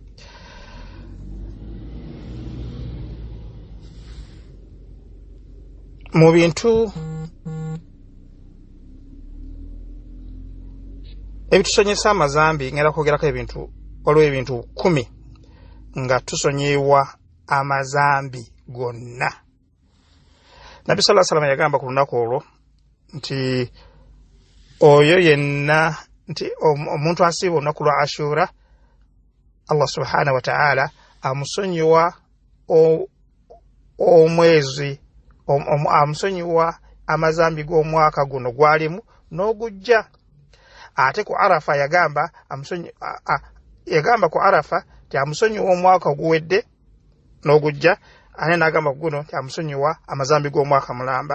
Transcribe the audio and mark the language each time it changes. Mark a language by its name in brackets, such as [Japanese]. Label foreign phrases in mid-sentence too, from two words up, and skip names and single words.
[Ganda] Mu bintu ebitusonyesa amazambi ngenda kwogerako ebintu 10 nga tusonyiibwa amazambi gonna. Nabbi [Arabic] صلى الله عليه وسلم [Ganda] yagamba ku lunaku olwo nti oyo yenna nti omuntu asiiba olunaku lwa Ashura, [Arabic] الله سبحانه وتعالى [Ganda] amusonyiwa omwezi amusonyiwa amazambi g'omwaka guno gwalimu n'ogujja. Ate ku Arafa yagamba ku Arafa ti amusonyiwa omwaka oguwedde n'ogujja, ate n'agamba guno ti amusonyiwa amazambi g'omwaka mulamba.